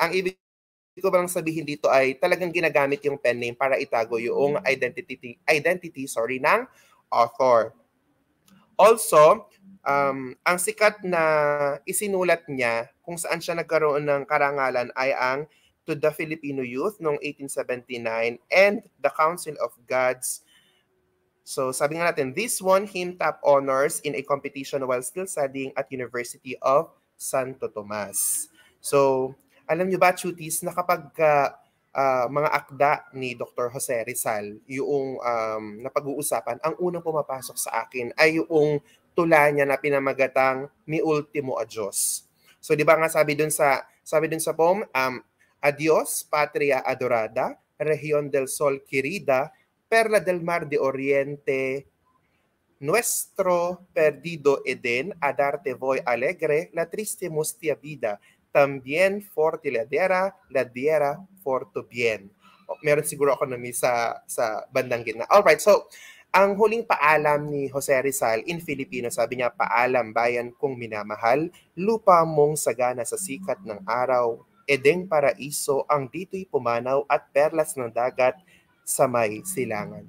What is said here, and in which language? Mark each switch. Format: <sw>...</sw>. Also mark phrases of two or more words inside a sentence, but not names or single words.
<tl>Ang ibig ko bang sabihin dito ay talagang ginagamit yung</tl> <en>pen name</en> <tl>para itago yung identity ng author. Also, ang sikat na isinulat niya kung saan siya nagkaroon ng karangalan ay ang To the Filipino Youth noong 1879 and the Council of Gods. So sabi nga natin,</tl> <en>this won him top honors in a competition while still studying at University of Santo Tomas.</en> <tl>So alam niyo ba, Chutis, na kapag mga akda ni Dr. Jose Rizal, yung napag-uusapan, ang unang pumapasok sa akin ay yung tula niya na pinamagatang Mi Ultimo Adios. So di ba nga sabi dun sa poem,</tl> <es>Adios, Patria Adorada, Región del Sol Querida, Perla del Mar de Oriente, Nuestro perdido Eden, a darte voy alegre, la triste mustia vida, también for ti la diera for tu bien.</es> <tl>Meron siguro ako na sa bandang gitna. Alright, so ang huling paalam ni Jose Rizal</tl> <en>in Filipino,</en> <tl>sabi niya, paalam bayan kong minamahal, lupa mong sagana sa sikat ng araw, edeng paraiso ang dito'y pumanaw at perlas ng dagat sa may silangan.</tl>